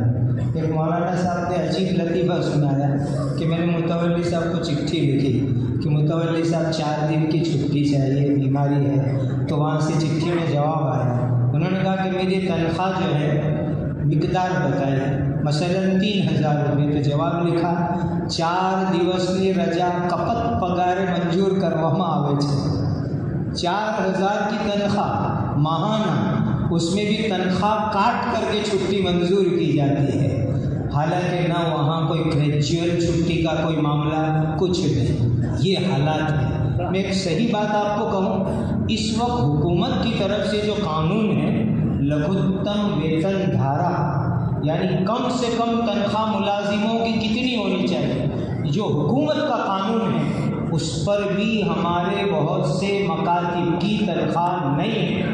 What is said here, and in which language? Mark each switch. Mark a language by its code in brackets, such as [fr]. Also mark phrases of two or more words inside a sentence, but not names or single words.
[ur] ایک مولانا صاحب نے عجیب لطیفہ سنایا کہ میں نے متولی صاحب کو چٹھی لکھی کہ متولی صاحب 4 دن کی چھٹی چاہیے، بیماری ہے۔ تو وہاں سے چٹھی میں جواب آیا، انہوں نے کہا کہ میری تنخواہ جو ہے مقدار بتائے، مثلاً 3,000 روپے۔ تو جواب لکھا [gu] 4 દિવસની રજા કપત પગારે મંજૂર કરવામાં આવે છે۔ [ur] 4,000 کی تنخواہ ماہانہ، اس میں بھی تنخواہ کاٹ کر کے چھٹی منظور کی جاتی ہے، حالانکہ نہ وہاں کوئی گریجویل چھٹی کا کوئی معاملہ، کچھ نہیں۔ یہ حالات ہے۔ میں ایک صحیح بات آپ کو کہوں، اس وقت حکومت کی طرف سے جو قانون ہے لگھوتم ویتن دھارا، یعنی کم سے کم تنخواہ ملازموں کی کتنی ہونی چاہیے، جو حکومت کا قانون ہے اس پر بھی ہمارے بہت سے مکاتب کی تنخواہ نہیں ہے۔